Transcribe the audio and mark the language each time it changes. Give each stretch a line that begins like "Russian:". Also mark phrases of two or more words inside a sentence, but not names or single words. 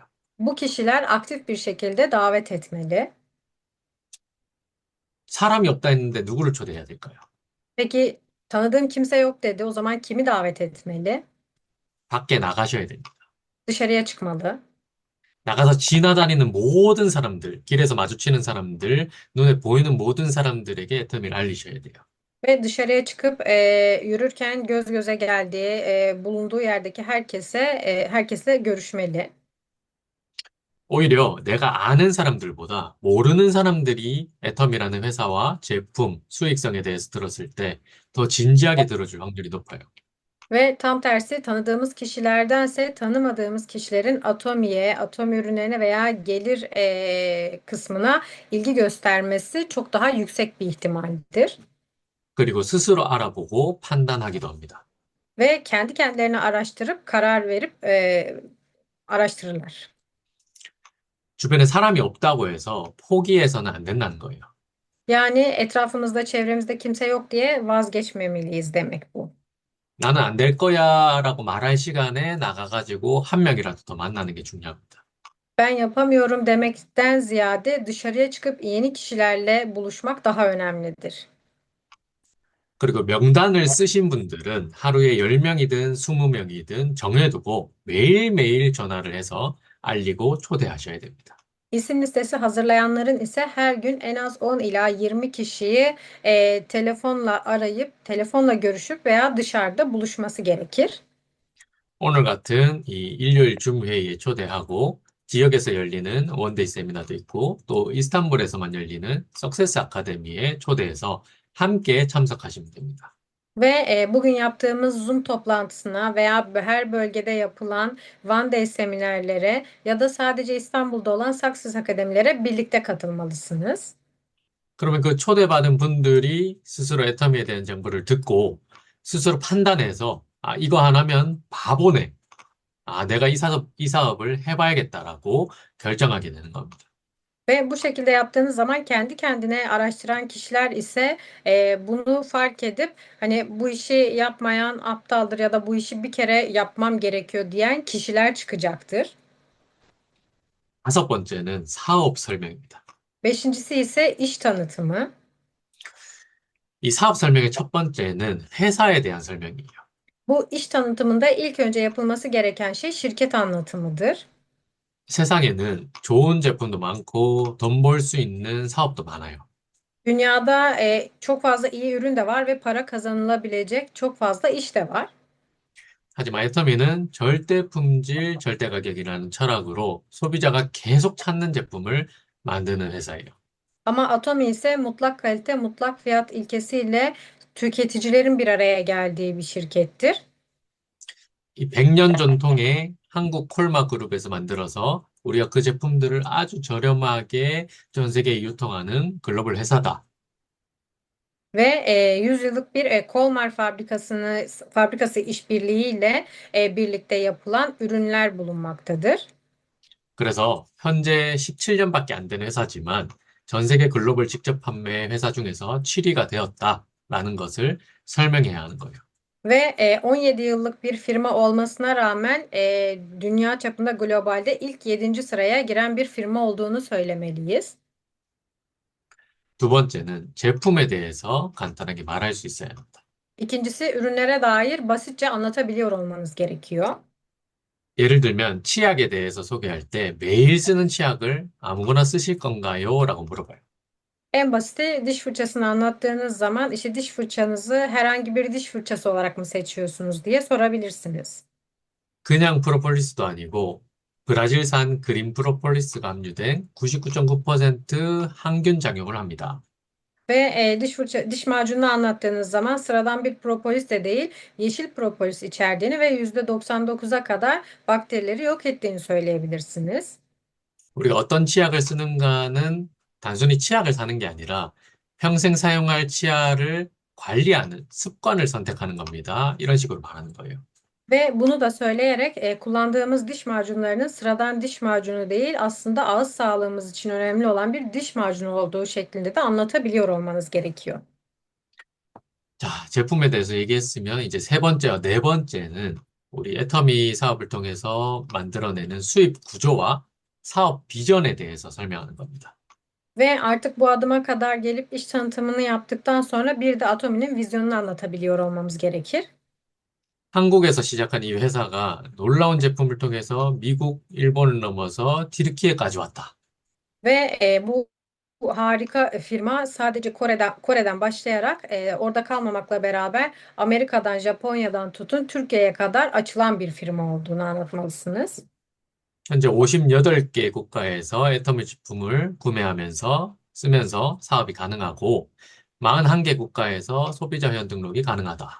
Turkish: Bu kişiler aktif bir şekilde davet etmeli.
Korean: 사람이 없다 했는데 누구를 초대해야 될까요?
Turkish: Peki tanıdığım kimse yok dedi. O zaman kimi davet etmeli?
Korean: 밖에 나가셔야 됩니다.
Turkish: Dışarıya çıkmalı.
Korean: 나가서 지나다니는 모든 사람들, 길에서 마주치는 사람들, 눈에 보이는 모든 사람들에게 애터미를 알리셔야 돼요.
Turkish: Ve dışarıya çıkıp yürürken göz göze geldiği, bulunduğu yerdeki herkesle görüşmeli.
Korean: 오히려 내가 아는 사람들보다 모르는 사람들이 애텀이라는 회사와 제품, 수익성에 대해서 들었을 때 더 진지하게 들어줄 확률이 높아요.
Turkish: Ve tam tersi tanıdığımız kişilerdense tanımadığımız kişilerin Atomi'ye, Atomi ürünlerine veya gelir kısmına ilgi göstermesi çok daha yüksek bir ihtimaldir.
Korean: 그리고 스스로 알아보고 판단하기도 합니다.
Turkish: Ve kendi kendilerine araştırıp karar verip araştırırlar.
Korean: 주변에 사람이 없다고 해서 포기해서는 안 된다는 거예요.
Turkish: Yani etrafımızda, çevremizde kimse yok diye vazgeçmemeliyiz demek bu.
Korean: 나는 안 될 거야라고 말할 시간에 나가가지고 한 명이라도 더 만나는 게 중요합니다.
Turkish: Ben yapamıyorum demekten ziyade dışarıya çıkıp yeni kişilerle buluşmak daha önemlidir.
Korean: 그리고 명단을 쓰신 분들은 하루에 10명이든 20명이든 정해두고 매일매일 전화를 해서 알리고 초대하셔야 됩니다.
Turkish: İsim listesi hazırlayanların ise her gün en az 10 ila 20 kişiyi telefonla arayıp, telefonla görüşüp veya dışarıda buluşması gerekir.
Korean: 오늘 같은 이 일요일 줌 회의에 초대하고 지역에서 열리는 원데이 세미나도 있고 또 이스탄불에서만 열리는 석세스 아카데미에 초대해서 함께 참석하시면 됩니다.
Turkish: Ve bugün yaptığımız Zoom toplantısına veya her bölgede yapılan One Day seminerlere ya da sadece İstanbul'da olan Success Akademilere birlikte katılmalısınız.
Korean: 그러면 그 초대받은 분들이 스스로 애터미에 대한 정보를 듣고 스스로 판단해서 아, 이거 안 하면 바보네. 아, 내가 이 사업을 해봐야겠다라고 결정하게 되는 겁니다.
Turkish: Ve bu şekilde yaptığınız zaman kendi kendine araştıran kişiler ise bunu fark edip hani bu işi yapmayan aptaldır ya da bu işi bir kere yapmam gerekiyor diyen kişiler çıkacaktır.
Korean: 다섯 번째는 사업 설명입니다.
Turkish: Beşincisi ise iş tanıtımı.
Korean: 이 사업 설명의 첫 번째는 회사에 대한 설명이에요.
Turkish: Bu iş tanıtımında ilk önce yapılması gereken şey şirket anlatımıdır.
Korean: 세상에는 좋은 제품도 많고 돈 벌 수 있는 사업도 많아요.
Turkish: Dünyada çok fazla iyi ürün de var ve para kazanılabilecek çok fazla iş de var.
Korean: 하지만 애터미는 절대 품질, 절대 가격이라는 철학으로 소비자가 계속 찾는 제품을 만드는 회사예요.
Turkish: Ama Atomi ise mutlak kalite, mutlak fiyat ilkesiyle tüketicilerin bir araya geldiği bir şirkettir.
Korean: 이 100년 전통의 한국 콜마 그룹에서 만들어서 우리가 그 제품들을 아주 저렴하게 전 세계에 유통하는 글로벌 회사다.
Turkish: Ve 100 yıllık bir Kolmar fabrikası işbirliğiyle birlikte yapılan ürünler bulunmaktadır.
Korean: 그래서 현재 17년밖에 안 된 회사지만 전 세계 글로벌 직접 판매 회사 중에서 7위가 되었다. 라는 것을 설명해야 하는 거예요.
Turkish: Ve 17 yıllık bir firma olmasına rağmen dünya çapında globalde ilk 7. sıraya giren bir firma olduğunu söylemeliyiz.
Korean: 두 번째는 제품에 대해서 간단하게 말할 수 있어야 합니다.
Turkish: İkincisi ürünlere dair basitçe anlatabiliyor olmanız gerekiyor.
Korean: 예를 들면 치약에 대해서 소개할 때 매일 쓰는 치약을 아무거나 쓰실 건가요? 라고 물어봐요.
Turkish: En basiti diş fırçasını anlattığınız zaman işte diş fırçanızı herhangi bir diş fırçası olarak mı seçiyorsunuz diye sorabilirsiniz.
Korean: 그냥 프로폴리스도 아니고 브라질산 그린 프로폴리스가 함유된 99.9% 항균 작용을 합니다.
Turkish: Ve diş macununu anlattığınız zaman sıradan bir propolis de değil, yeşil propolis içerdiğini ve %99'a kadar bakterileri yok ettiğini söyleyebilirsiniz.
Korean: 우리가 어떤 치약을 쓰는가는 단순히 치약을 사는 게 아니라 평생 사용할 치아를 관리하는 습관을 선택하는 겁니다. 이런 식으로 말하는 거예요.
Turkish: Ve bunu da söyleyerek kullandığımız diş macunlarının sıradan diş macunu değil, aslında ağız sağlığımız için önemli olan bir diş macunu olduğu şeklinde de anlatabiliyor olmanız gerekiyor.
Korean: 자, 제품에 대해서 얘기했으면 이제 세 번째와 네 번째는 우리 애터미 사업을 통해서 만들어내는 수입 구조와 사업 비전에 대해서 설명하는 겁니다.
Turkish: Ve artık bu adıma kadar gelip iş tanıtımını yaptıktan sonra bir de Atomi'nin vizyonunu anlatabiliyor olmamız gerekir.
Korean: 한국에서 시작한 이 회사가 놀라운 제품을 통해서 미국, 일본을 넘어서 튀르키예까지 왔다.
Turkish: Ve bu harika firma sadece Kore'den başlayarak orada kalmamakla beraber Amerika'dan, Japonya'dan tutun Türkiye'ye kadar açılan bir firma olduğunu anlatmalısınız.
Korean: 현재 58개 국가에서 애터미 제품을 구매하면서 쓰면서 사업이 가능하고 41개 국가에서 소비자 회원 등록이 가능하다.